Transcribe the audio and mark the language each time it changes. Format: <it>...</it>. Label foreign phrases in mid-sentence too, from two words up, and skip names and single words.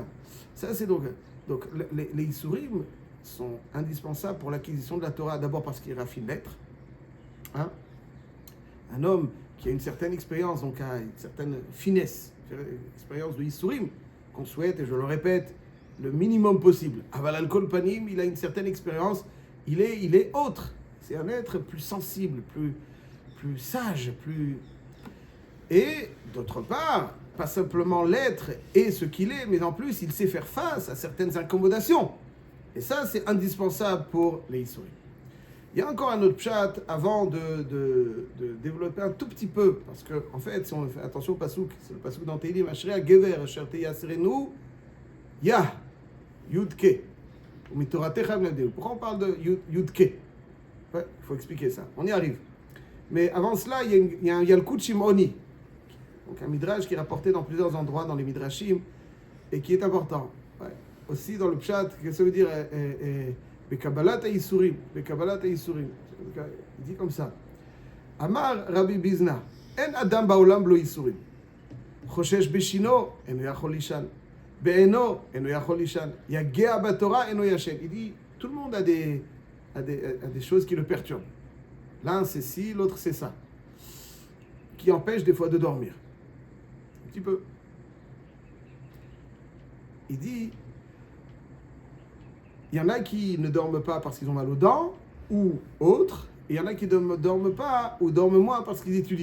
<fr>Ça, c'est donc les Isurim sont indispensables pour l'acquisition de la Torah, d'abord parce qu'ils raffinent l'être. Hein? Un homme qui a une certaine expérience, donc a une certaine finesse, expérience de Isurim, qu'on souhaite, et je le répète, le minimum possible.</fr> <he>אבל על כל פנים,</he> <fr>il a une certaine expérience, il est autre. C'est un être plus sensible, plus sage, Et d'autre part, pas simplement l'être et ce qu'il est, mais en plus, il sait faire face à certaines incommodations. Et ça, c'est indispensable pour les Isurim. Il y a encore un autre pshat avant de développer un tout petit peu, parce que en fait, si on fait attention au pasouk, c'est le pasouk dans Tehillim,</fr> <he>אשרי הגבר אשר תיסרנו יה ומתורתך תלמדנו.</he> <fr>Pourquoi on parle de yudke? Ouais, il faut expliquer ça. On y arrive. Mais avant cela, il y a un Yalkut Shimoni, donc un midrash qui est rapporté dans plusieurs endroits dans les midrashim et qui est important. Ouais. Aussi dans le pshat, qu'est-ce que ça veut dire?</fr> <he>בקבלת היסורים.</he> <fr>Il dit comme ça.</fr> <he>אמר רבי ביזנא, אין אדם בעולם בלא יסורים. חושש בשינו, אינו יכול לישן. בעינו, אינו יכול לישן. יגע בתורה, אינו ישן.</he> <fr>Il dit, tout le monde a à des choses qui le perturbent. L'un c'est ci, l'autre c'est ça. Qui empêche des fois de dormir. Un petit peu. Il dit, il y en a qui ne dorment pas parce qu'ils ont mal aux dents, ou autres, et il y en a qui ne dorment pas ou dorment moins parce qu'ils étudient.</fr>